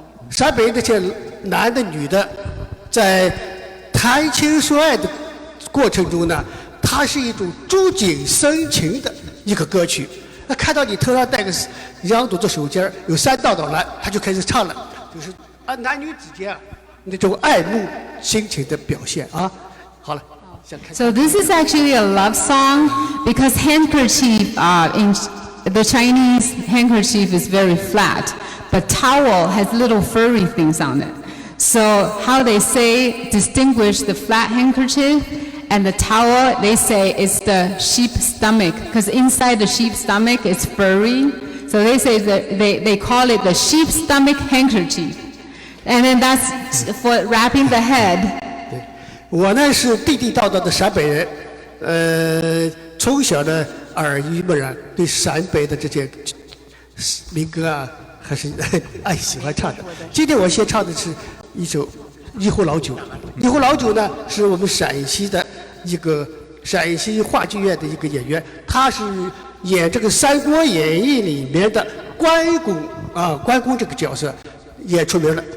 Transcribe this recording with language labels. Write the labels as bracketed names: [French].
[Chinese] 陕北这些男的女的，在谈情说爱的过程中呢，它是一种触景生情的一个歌曲。那看到你头上戴个羊肚子手巾，有3道道蓝，他就开始唱了，就是男女之间那种爱慕心情的表现啊。好了。 [English] So this is actually a love song because handkerchief in the Chinese handkerchief is very flat, but towel has little furry things on it. So how they say distinguish the flat handkerchief and the towel, they say it's the sheep's stomach because inside the sheep's stomach is furry. So they say that they call it the sheep's stomach handkerchief. And then that's for wrapping the head. [Chinese] 我呢是地地道道的陕北人，从小呢耳濡目染，对陕北的这些民歌啊还是爱喜欢唱的。今天我先唱的是一首《一壶老酒》。一壶老酒呢是我们陕西的一个陕西话剧院的一个演员，他是演这个《三国演义》里面的关公啊，关公这个角色也出名了。